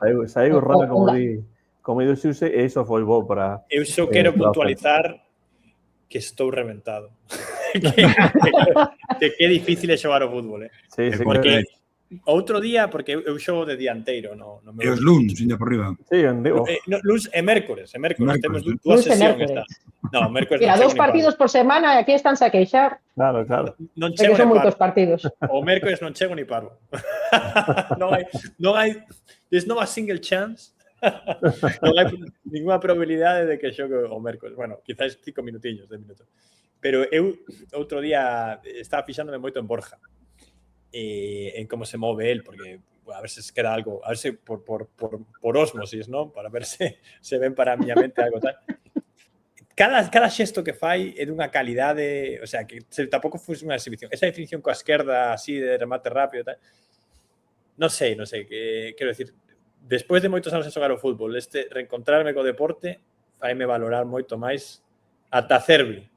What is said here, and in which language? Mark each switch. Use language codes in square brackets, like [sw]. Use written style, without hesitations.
[gl] Saiu rá, como di Xuse, e iso foi bo para... Eu só quero puntualizar que estou reventado. que difícil é xogar o fútbol, Sí, porque outro día, porque eu xogo de dianteiro, no E os luns, ainda por riba. Sí, en digo. Luns e mércores. Temos dúas sesións. No, mércores non. Mira, 2 partidos por semana e aquí están a queixar. Claro. Non chego son moitos partidos. O mércores non chego ni paro. Non hai [en] there's no a single chance. [gl] Non hai ninguna probabilidade de que xogue o mércores. Bueno, quizás 5 minutillos, 10 minutos. Pero eu outro día estaba fixándome moito en Borja. En como se move él, porque a ver se queda algo, a ver se por osmosis, ¿no? Para ver se ven para a miña mente algo tal. Cada xesto que fai é dunha calidade, o sea, que tampouco foi unha exhibición. Esa definición coa esquerda, así, de remate rápido, tal. Non sei, que quero decir, despois de moitos anos de xogar o fútbol, reencontrarme co deporte, faime valorar moito máis ata Cervi.